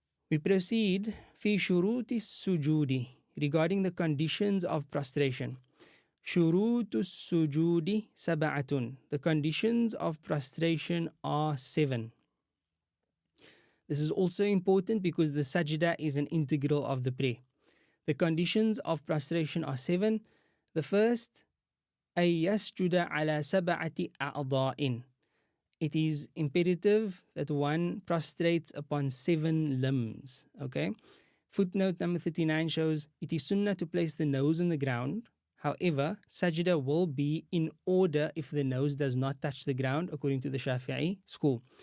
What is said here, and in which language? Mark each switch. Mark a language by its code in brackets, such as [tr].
[en] We proceed [ar] fi shuruti sujudi, [en] regarding the conditions of prostration. [ar] Shurutu sujudi sab'atun. [en] The conditions of prostration are 7. This is also important because the sajda is an integral of the prayer. The conditions of prostration are 7. The first, [ar] أن يسجد على 7 أعضاء. [en] It is imperative that one prostrates upon 7 limbs. Okay? Footnote number 39 shows it is sunnah to place the nose on the ground. However, sajda will be in order if the nose does not touch the ground, according to the Shafi'i school.